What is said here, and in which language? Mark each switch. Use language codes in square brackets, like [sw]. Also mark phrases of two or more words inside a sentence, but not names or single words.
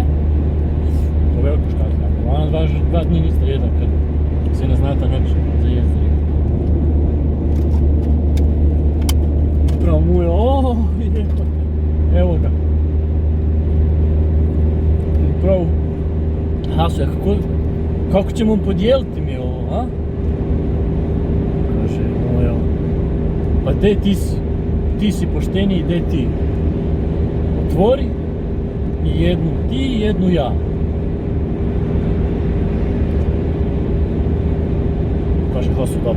[sl] To veliko škatlo jagod. Ona že 2 dni nista jedla, ker se ne znata nič zajesti. Prav mu je, evo ga. In prav, [bs] Haso, kako ćemo podijeliti mi ovo, a? Kaže, moja, pa dej ti si pošteniji, dej ti. Otvori Jednu ti, jednu ja. Kaže, Hasu, dobro.